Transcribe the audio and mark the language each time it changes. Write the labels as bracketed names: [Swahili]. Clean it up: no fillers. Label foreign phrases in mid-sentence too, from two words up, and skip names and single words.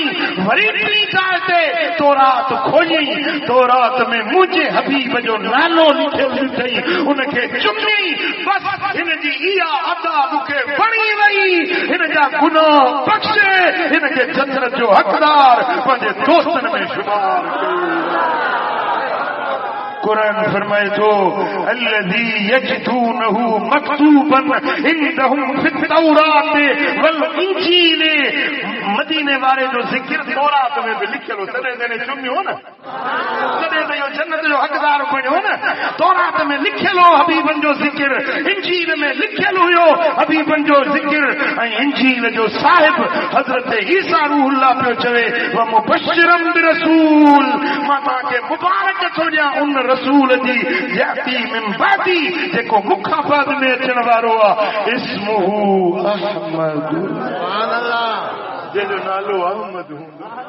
[Sindhi] वरी ॿी जाइ ते तौरात खोलियई, तौरात में मुंहिंजे हबीब जो नालो लिखियल ॾिठई, उनखे चुमी। बस हिन जी इहा अदा मूंखे वणी वई, हिन जा गुनाह बख़्शे, हिनखे जन्नत जो हक़दार पंहिंजे दोस्तनि में शुमार कयो। कुरान फरमाए थो, [Arabic] الذي يجدونه مكتوبا عندهم في التوراة والإنجيل. [Sindhi] मदीने वारे जो ज़िक्र तौरात में भी लिखियल हो, तॾहिं जॾहिं चुमियो न, तॾहिं त इहो जन्नत जो हक़दार बणियो न। तौरात में लिखियल हो हबीबन जो ज़िक्र, इंजील में लिखियल हुयो हबीबन जो ज़िक्र, ऐं इंजील जो साहिब हज़रत ईसा रूहुल्लाह पियो चवे, [Arabic] ومبشرا برسول, [Sindhi] मां तव्हांखे मुबारक थो ॾियां उन रसूल जी [Arabic] يأتي من بعدي, [Sindhi] जेको मूंखां बाद में अचण वारो आहे, [Arabic] اسمه أحمد, سبحان الله, [Sindhi] जंहिंजो नालो अहमद हूंदो।